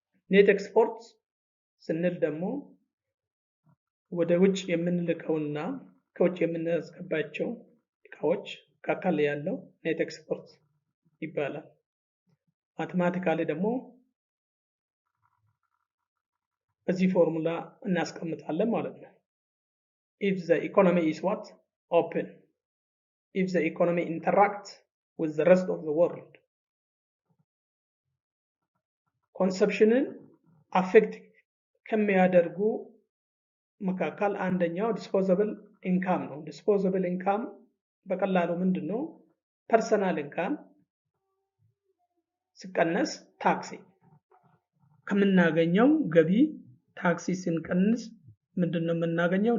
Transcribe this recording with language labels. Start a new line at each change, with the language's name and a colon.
Amharic: ኔት ኤክስፖርት ስንል ደግሞ ወደ ውጭ የምንልከውና ከውጭ የምናስገባቸው እቃዎች መካከል ያለው ኔት ኤክስፖርት ይባላል። ማቴማቲካሊ ደግሞ በዚህ ፎርሙላ እናስቀምጣለን ማለት ነው።
English: if the economy is what? Open. If the economy interacts with the rest of the world.
Amharic: ኮንሰፕሽንን አፌክት ከሚያደርጉ መካከል አንደኛው ዲስፖዛብል ኢንካም ነው። ዲስፖዛብል ኢንካም በቀላሉ ምንድነው? ፐርሰናል ኢንካም ሲቀነስ ታክሲ ከምናገኘው ገቢ ታክሲ ስንቀንስ ምንድነው የምናገኘው?